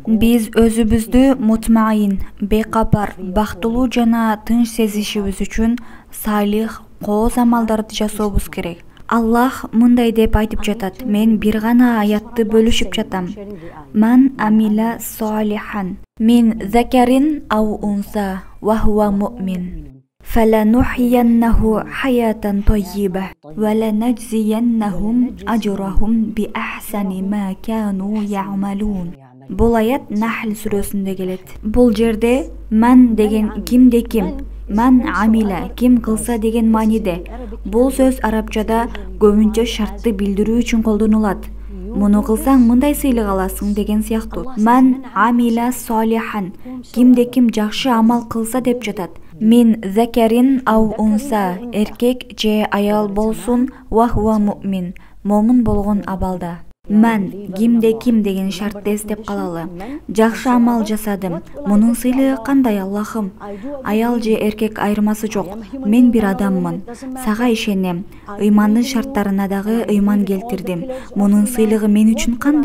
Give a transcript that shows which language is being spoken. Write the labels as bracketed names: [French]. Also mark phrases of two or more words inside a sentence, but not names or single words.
[Kyrgyz] Биз өзүбүздү мутмаин, бейкапар, бактылуу жана тынч сезишибиз үчүн салих, кооз амалдарды жасообуз керек. Аллах мындай деп айтып жатат. Мен бир гана аятты бөлүшүп жатам. [Arabic] من عمل صالحا من ذكر أو أنثى وهو مؤمن فلنحيينه حياة طيبة ولنجزينهم أجرهم بأحسن ما كانوا يعملون. [Kyrgyz] Бул аят Нахл сүрөсүндө келет. Бул жерде ман деген кимде ким, [Arabic] من عمل [Kyrgyz] ким кылса деген мааниде. Бул сөз арабчада көбүнчө шартты билдирүү үчүн колдонулат. Муну кылсаң мындай сыйлык аласың деген сыяктуу. [Arabic] من عمل صالحا, [Kyrgyz] кимде ким жакшы амал кылса деп жатат. [Arabic] من ذكر أو أنثى, [Kyrgyz] эркек же аял болсун, [Arabic] وهو مؤمن, [Kyrgyz] момун болгон абалда. Ман кимде ким деген шартты эстеп калалы. Жакшы амал жасадым. Мунун сыйлыгы кандай, Аллахым? Аял же эркек айырмасы жок. Мен бир адаммын. Сага ишенем. Ыймандын шарттарына дагы ыйман келтирдим. Мунун сыйлыгы мен үчүн кандай?